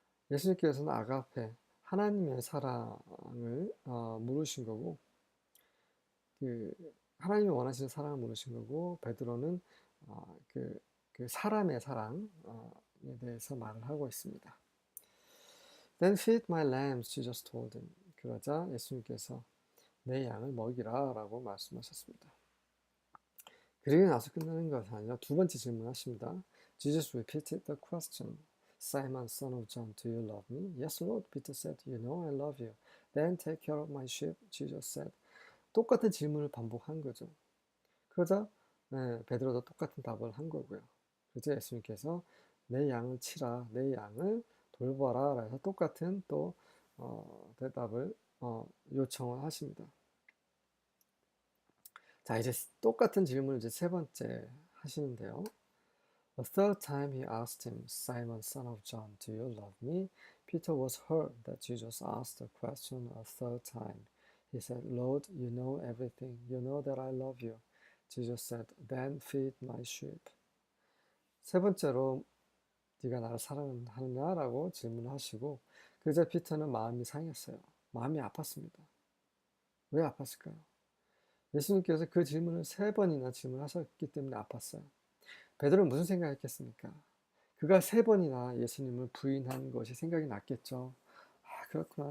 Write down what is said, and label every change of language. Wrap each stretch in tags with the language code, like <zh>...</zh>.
<ko>예수님께서는 아가페, 하나님의 사랑을 물으신 거고, 하나님이 원하시는 사랑을 물으신 거고, 베드로는 그 사람의 사랑에 대해서 말을 하고 있습니다.</ko> <en>Then feed my lambs, Jesus told him.</en> <ko>그러자 예수님께서 내 양을 먹이라 라고 말씀하셨습니다. 그리고 나서 끝나는 것이 아니라 두 번째 질문하십니다.</ko> <en>Jesus repeated the question. Simon, son of John, do you love me? Yes, Lord, Peter said. You know I love you. Then take care of my sheep, Jesus said.</en> <ko>똑같은 질문을 반복한 거죠. 그러자 베드로도 똑같은 답을 한 거고요. 그래서 예수님께서 내 양을 치라, 내 양을 돌봐라 해서 똑같은 또 대답을 요청을 하십니다. 자, 이제 똑같은 질문을 이제 세 번째 하시는데요.</ko> <en>The third time he asked him, Simon, son of John, do you love me? Peter was hurt that Jesus asked the question a third time. He said, Lord, you know everything. You know that I love you. Jesus said, then feed my sheep.</en> <ko>세 번째로 네가 나를 사랑하느냐라고 질문하시고 그러자 피터는 마음이 상했어요. 마음이 아팠습니다. 왜 아팠을까요? 예수님께서 그 질문을 3번이나 질문하셨기 때문에 아팠어요. 베드로는 무슨 생각했겠습니까? 그가 3번이나 예수님을 부인한 것이 생각이 났겠죠. 아, 그렇구나.</ko>